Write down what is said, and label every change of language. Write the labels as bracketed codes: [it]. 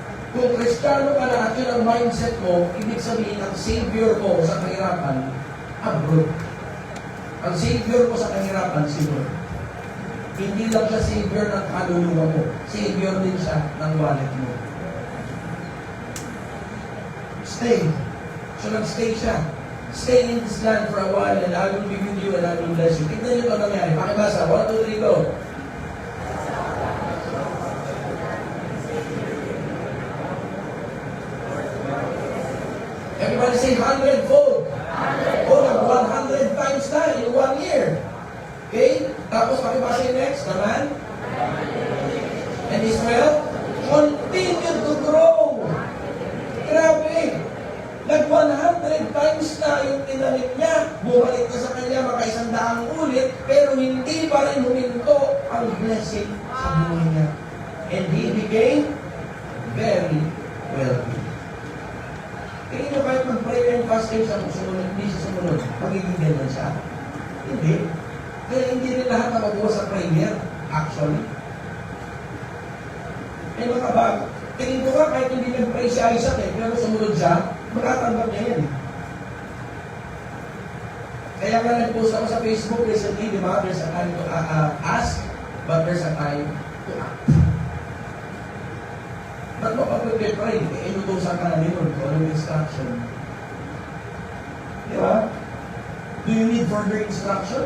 [tl] Kung Kristiyano ka na at yun ang mindset mo, ibig sabihin ang Savior mo sa kahirapan, abroad. Ang Savior mo sa kahirapan, si Lord. Hindi lang siya Savior ng kaluluwa mo. Savior din siya ng wallet mo. [en] Stay. [tl] So nag-stay siya. [en] Stay in this land for a while and I will be with you and I will bless you. [tl] Tignan nyo ito nangyari. Pakibasa. 1, 2, 3, go. [en] Everybody say 100-fold. [tl] Oh, nag-100 times na [en] in 1 year. Okay? [tl] Tapos pakibasa yung next naman. [en] And Israel continued to grow. [tl] Grabe. Nag-100 times na yung tinanim niya. Bumalik na sa kanya maka 100 ulit, pero hindi pa rin huminto ang blessing sa buhay niya. [en] And he became very wealthy. [tl] Tingin nyo kahit mag-prayer and fasting sa sumunod, hindi siya sumunod, magiging ganyan siya. Hindi. Kaya hindi rin lahat na mabuha sa prayer, actually. May mga bago. Tingin ko nga kahit hindi nag-pray si Isaac pero sumunod siya, makatanggap niya yan. Kaya nga nag-post ako sa Facebook recently, di ba? [en] There's a time to ask, but there's a time to act. [tl] Ba't mo pag-pray? Inutusan ka na ni Lord kung anong instruction. Di ba? [en] Do you need further instruction?